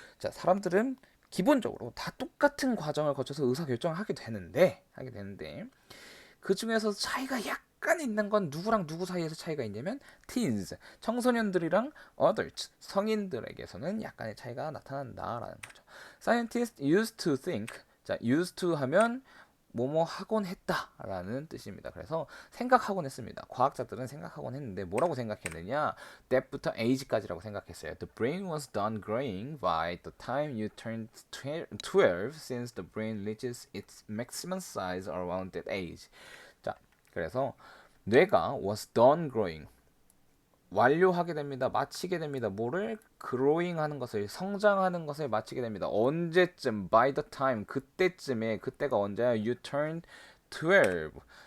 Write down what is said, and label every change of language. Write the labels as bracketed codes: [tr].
[ko] 자, 사람들은 기본적으로 다 똑같은 과정을 거쳐서 의사 결정을 하게 되는데 그 중에서 차이가 약간 있는 건 누구랑 누구 사이에서 차이가 있냐면 teens, 청소년들이랑 adults, 성인들에게서는 약간의 차이가 나타난다라는 거죠. [en] Scientists used to think, [ko] 자, [en] used to [ko] 하면 뭐뭐 하곤 했다라는 뜻입니다. 그래서 생각하곤 했습니다. 과학자들은 생각하곤 했는데 뭐라고 생각했느냐? That부터 age까지라고 생각했어요. [en] The brain was done growing by the time you turned 12 since the brain reaches its maximum size around that age. [ko] 자, 그래서 뇌가 [en] was done growing [ko] 완료하게 됩니다. 마치게 됩니다. 뭐를 growing 하는 것을 성장하는 것을 마치게 됩니다. 언제쯤 [en] by the time [ko] 그때쯤에 그때가 언제야? [en] You turn 12.